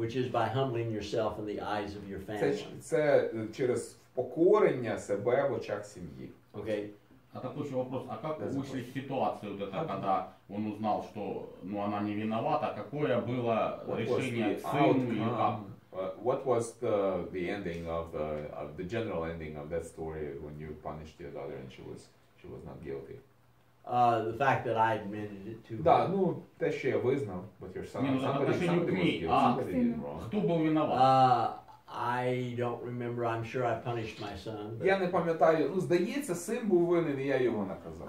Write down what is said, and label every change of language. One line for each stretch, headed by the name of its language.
English: which is by humbling yourself in the eyes of your family.
Ukrainian: Це через покорення себе в очах сім'ї.
English: Okay?
Russian: А такой еще вопрос, а как вышли из ситуации вот это, когда он узнал, что она не виновата, какое было решение к сыну или как?
English: What was the ending of the general ending of that story when you punished your daughter and she was not guilty? The fact that I admitted it to
Russian: Да,
English: her.
Ukrainian: ну те, що я визнав,
English: but your son, somebody was guilty, А, somebody did wrong.
Russian: Кто был виноват?
English: I don't remember. I'm sure I punished my son.
Ukrainian: Я не пам'ятаю, ну здається, син був винен, і я його наказав.